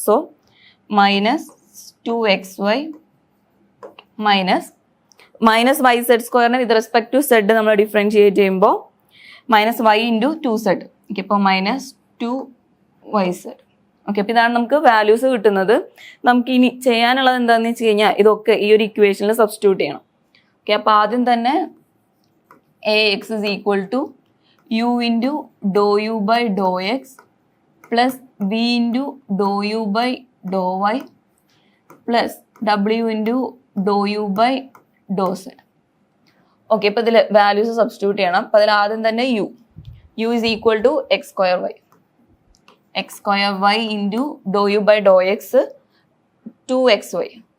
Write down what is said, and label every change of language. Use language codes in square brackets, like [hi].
[ml] So minus 2xy minus yz² with respect to Z നമ്മൾ differentiate ചെയ്യുമ്പോൾ minus y into 2z. Okay, ഇപ്പോൾ minus 2yz. Okay, അപ്പോൾ ഇതാണ് നമുക്ക് വാല്യൂസ് കിട്ടുന്നത്. നമുക്ക് ഇനി ചെയ്യാനുള്ളത് എന്താണെന്ന് വെച്ച് കഴിഞ്ഞാൽ ഇതൊക്കെ ഈ ഒരു ഇക്വേഷനിൽ സബ്സ്റ്റിറ്റ്യൂട്ട് ചെയ്യണം. ഓക്കെ, അപ്പോൾ ആദ്യം തന്നെ [en] ax is equal to u into dou u by dou x plus v into dou u by dou y plus w into dou u by dou z. [ml] Okay, ഇപ്പോൾ ഇതിൽ വാല്യൂസ് സബ്സ്റ്റിറ്റ്യൂട്ട് ചെയ്യണം. അപ്പോൾ അതിൽ ആദ്യം തന്നെ [en] u is equal to x square y into dou u by dou x 2xy.